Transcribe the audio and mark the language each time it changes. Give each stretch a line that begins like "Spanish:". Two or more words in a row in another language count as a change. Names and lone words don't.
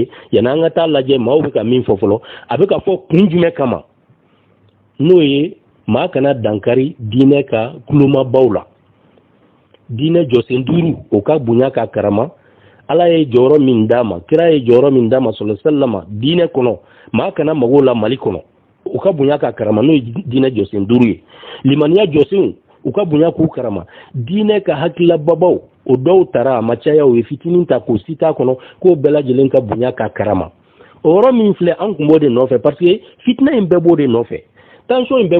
Bambara: ye yanni an ka taa lajɛ maaw bɛ ka min fɔ fɔlɔ a bɛ ka fɔ kun jumɛn kama n'o ye maa kana dankari diinɛ ka kulomabaw la diinɛ jɔsen 5 o ka bonya ka karama ala ye jɔyɔrɔ min d'a ma kira ye jɔyɔrɔ min d'a ma
Arabic: صلى الله عليه وسلم
Bambara: diinɛ kɔnɔ maa kana mago la Mali kɔnɔ u ka bonya ka karama n'o ye diinɛ jɔsen 5 ye limaniya jɔsenw u ka bonya k'u karama diinɛ ka hakilababaw o dɔw tara a ma caya o ye fitinin ta k'o sita kɔnɔ k'o bɛɛ lajɛlen ka bonya ka karama o yɔrɔ min filɛ an kun b'o de nɔfɛ
French: parce que
Bambara: fitina in bɛɛ b'o de nɔfɛ tension in bɛɛ